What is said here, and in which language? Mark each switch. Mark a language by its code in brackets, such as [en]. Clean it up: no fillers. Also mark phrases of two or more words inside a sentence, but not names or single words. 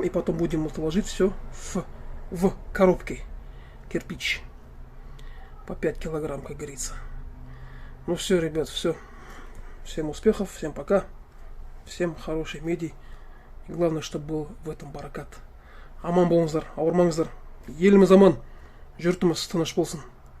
[ru] И потом будем это ложить все в коробки. Кирпич. По 5 килограмм, как говорится. Ну все, ребят, все. Всем успехов, всем пока. Всем хорошей меди. И главное, чтобы был в этом баракат. [kk] Аман болыңыздар, ауырмаңыздар. Еліміз аман, жұртымыз тыныш болсын.